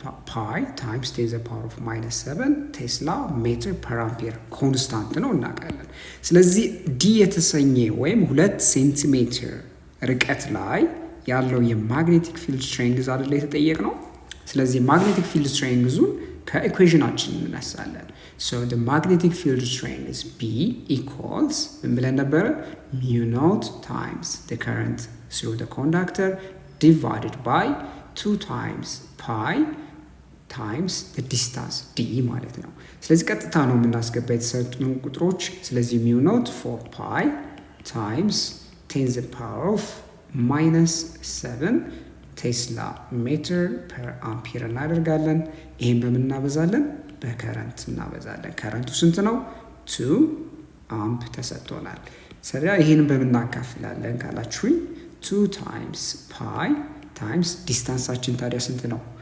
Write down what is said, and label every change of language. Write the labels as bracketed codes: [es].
[am] ፓይ ታይምስ 10 ፓወር ኦፍ ማይነስ 7 ቴስላ ሜትር ፐር አምፒር ኮንስታንት ነው እናውቃለን። ስለዚህ ዲ የተሰኘ ወይም 2 ሴንቲሜትር ርቀት ላይ ያለው የማግኔቲክ ፊልድ ስትሬንግዝ አይደለ የተጠየቅ ነው። ስለዚህ ማግኔቲክ ፊልድ ስትሬንግዙን ከኢኩዌሽናችን እንነሳለን። [en] so the magnetic field strength is B equals [am] ምን ብለን ነበረ? [en] mu naught times the current through the conductor divided by 2 times pi times the distance d [am] ማለት ነው። ስለዚህ ቀጥታ ነው የምናስገባ የተሰጡን ቁጥሮች። ስለዚህ [en] mu naught 4 pi times 10 the power of minus 7 [am] ቴስላ ሜትር ፐር አምፒር እናደርጋለን። ይህን በምን እናበዛለን? በከረንት እናበዛለን። ከረንቱ ስንት ነው? 2 አምፕ ተሰጥቶናል። ስለዚህ ይህን በምን እናካፍላለን ካላችሁኝ 2 ታይምስ ፓይ ታይምስ ዲስታንሳችን ታዲያ ስንት ነው?